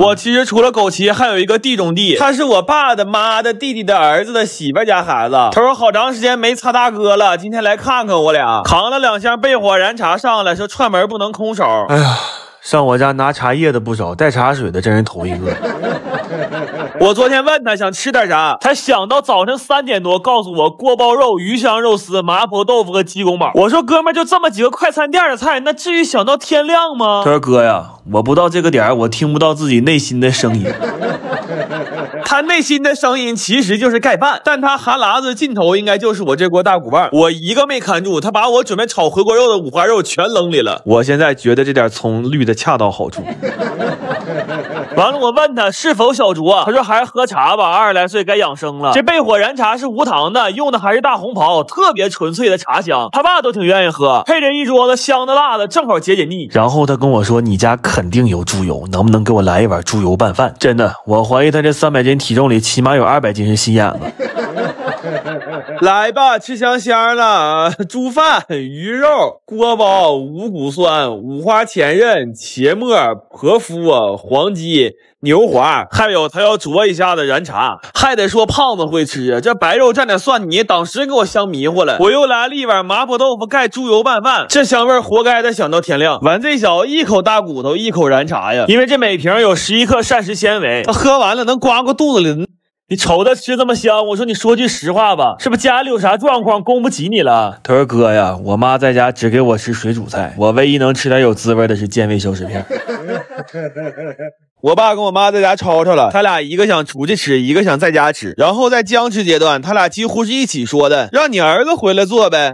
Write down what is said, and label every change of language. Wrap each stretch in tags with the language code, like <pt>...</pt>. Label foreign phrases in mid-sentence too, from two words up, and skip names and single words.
<zh>我其實除了枸杞還有一個地中地，他是我爸的媽的弟弟的兒子的媳婦家孩子。他說好長時間沒擦大哥了，今天來看看我倆。扛了2箱焙火燃茶上來，說串門不能空手。哎呀，上我家拿茶葉的不少，帶茶水的真是頭一個。我昨天問他想吃點啥，他想到早晨3 點多告訴我鍋包肉、魚香肉絲、麻婆豆腐和雞公煲。我說哥們就這麼幾個快餐店的菜，那至於想到天亮嗎？他說哥呀，我不到這個點我聽不到自己內心的聲音。他內心的聲音其實就是蓋飯，但他哈喇子盡頭應該就是我這鍋大骨棒。我一個沒看住，他把我準備炒回鍋肉的五花肉全扔裡了。我現在覺得這點蔥綠的恰到好處。完了，我問他是否小酌，他說還是喝茶吧，20來歲該養生了。這焙火燃茶是無糖的，用的還是大紅袍，特別純粹的茶香，他爸都挺願意喝，配着一桌子香的辣的，正好解解膩。然後他跟我說，你家肯定有豬油，能不能給我來一碗豬油拌飯？真的，我懷疑他這300斤體重裡起碼有200斤是心眼子。來吧，吃香香了，豬飯、魚肉、鍋包、五穀蒜、五花前刃、茄末、婆夫、黃雞、牛滑，還有他要啄一下的燃茶，還得說胖子會吃，這白肉蘸點蒜泥，當時給我香迷糊了。我又來了一碗麻婆豆腐蓋豬油拌飯，這香味活該得想到天亮。碗最小，一口大骨頭，一口燃茶呀，因為這每瓶有11克膳食纖維，他喝完了能刮過肚子裡。你瞅他吃這麼香，我說你說句實話吧，是不是家裡有啥狀況供不起你了？他說哥呀，我媽在家只給我吃水煮菜，我唯一能吃點有滋味的是健胃消食片。我爸跟我媽在家吵吵了，他倆一個想出去吃，一個想在家吃，然後在僵持階段，他倆幾乎是一起說的，讓你兒子回來做唄。</zh>